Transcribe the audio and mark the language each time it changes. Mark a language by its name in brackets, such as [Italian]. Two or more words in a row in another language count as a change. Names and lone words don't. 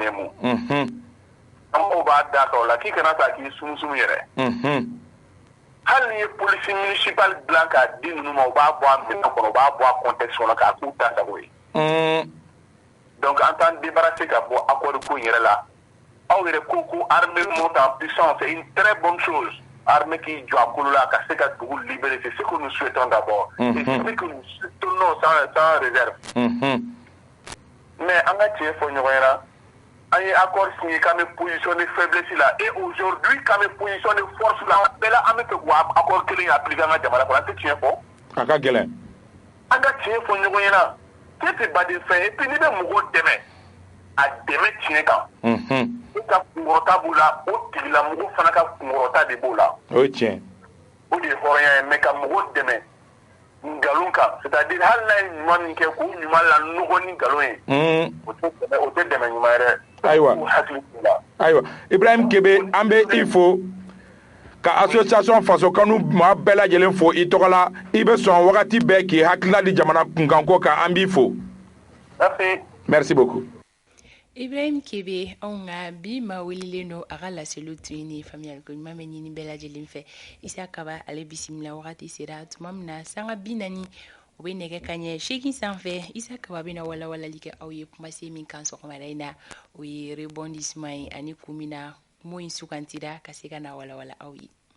[Bambara] nɛmu an faw b'a da kan o la k'i kana to a k'i sumusumu yɛrɛ hali ni ye [French] police municipal [Bambara] dilan k'a di ninnu ma u b'a bɔ a minɛn kɔnɔ u b'a bɔ a contexte kɔnɔ k'a k'u ta sago ye donc an t'an débarrasser ka bɔ accord ko in yɛrɛ la aw yɛrɛ ko ko [French] armée monte en puissance c'est une très bonne chose armée qui [Bambara] jɔ a kolo la ka se ka dugu libérer [French] c'est ce que nous souhaitons d'abord et c'est ce que nous soutenons sans réserve [Bambara] mais an ka tiɲɛ fɔ ɲɔgɔn ɲɛna an ye [French] accord signé [Bambara] k'an bɛ positionner faiblesse la [French] et aujourd'hui [Bambara] k'an bɛ positionner force la bɛɛ la an bɛ fɛ k'o accord kelen appliquer an ka jamana kɔnɔ an tɛ tiɲɛ fɔ a ka gɛlɛn an ka tiɲɛ fɔ ɲɔgɔn ɲɛna cɛ tɛ baden fɛn [French] et puis [Bambara] n'i bɛ mɔgɔw dɛmɛ a dɛmɛ tiɲɛ kan i ka kunkɔrɔta b'o la o tigilamɔgɔ fana ka kunkɔrɔta de b'o la o ye tiɲɛ o de hɔrɔnya ye mais ka mɔgɔ dɛmɛ ngalon kan c'est-à-dire hali n'a ye ɲuman min kɛ k'o ɲuman la nɔgɔ ni ngalon ye o tɛ dɛmɛ ɲuman ye dɛ. Ayiwa k'u hakili t'o la. ayiwa Ibrahim Kebe an bɛ i fo ka association faso kanu maa bɛɛ lajɛlen fo i tɔgɔ la i bɛ sɔn wagati bɛɛ k'i hakilina di jamana kunkanko kan an b'i fo. [French] Merci beaucoup. [Bambara] Ibrahim Kebe anw ka bi ma welilen don a ka laseliw tun ni faamuyali ko ɲuman bɛ ɲini bɛɛ lajɛlen fɛ. Isa Kaba ale bisimila wagati sera tuma min na sanga 40 o bɛ nɛgɛ kaɲɛ 8 sanfɛ. Isa Kaba bɛna walawalali kɛ aw ye kumasen min kan sɔgɔmada in na o ye rebondissement ye ani kun min na kuma in sugantira ka se ka na walawala aw ye.